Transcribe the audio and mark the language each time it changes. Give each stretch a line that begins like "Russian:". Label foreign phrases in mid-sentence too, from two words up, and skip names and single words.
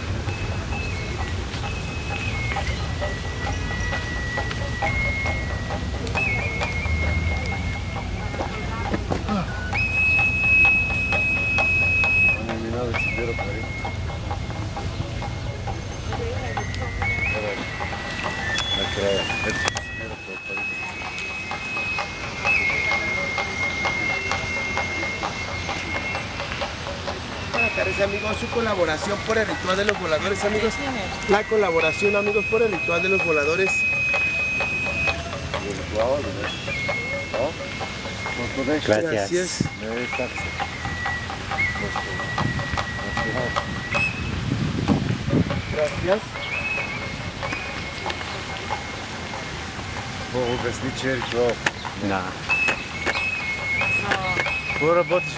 Bulgarian: Не мина да си бира пари. Накрая. Ето си бира пари.
Spanish: Buenas tardes amigos, su colaboración por el ritual de los voladores amigos. La colaboración amigos por el ritual de los voladores. Gracias.
Bulgarian: Не е такса.
Spanish: Gracias.
Bulgarian: Бог обясни, че е ритуал. Да. Какво работиш?